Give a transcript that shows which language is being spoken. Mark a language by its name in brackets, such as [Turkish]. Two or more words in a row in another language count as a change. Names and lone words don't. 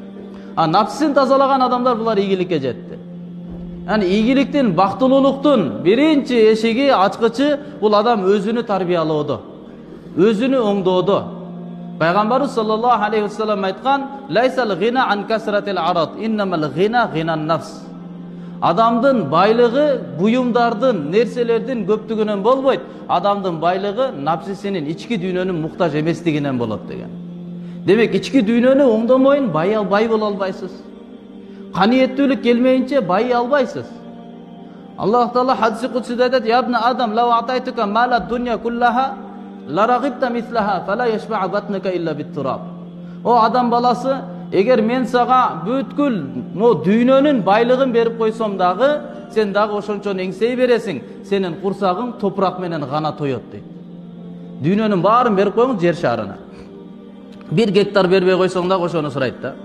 [Kyrgyz] Нафсин тазалаган адамдар булар ийгиликке жетти. Яни ийгиликтин, бактылуулуктун биринчи эшиги, ачкычы бул адам өзүн тарбиялоодо. Өзүн оңдоодо. Пайгамбарыбыз [Arabic] صلى الله عليه وسلم [Kyrgyz] айткан, [Arabic] "ليس الغنى عن كثرة العرض، إنما الغنى غنى النفس." [Kyrgyz] Адамдын байлыгы буюмдардын, нерселердин көптүгүнөн болбойт. Адамдын байлыгы нафсисинин ички дүйнөнүн муктаж эместигинен болот деген. Демек ички дүйнөнү оңдомоюн бай бола албайсыз. Канааттуулук келмейинче бай албайсыз. Аллах Таала хадиси кудсида айтат, [Arabic] "يا ابن آدم لو أعطيتك مال الدنيا كلها لرغبت مثلها فلا يشبع بطنك إلا بالتراب." [Kyrgyz] О адам баласы, эгер мен сага бүткүл мо дүйнөнүн байлыгын берип койсом дагы, сен дагы ошончон эңсей бересиң, сенин курсагың топурак менен гана тоёт дейт. Дүйнөнүн баарын берип койуң жер шарына. 1 гектар бербей койсоң да ошону сурайт да.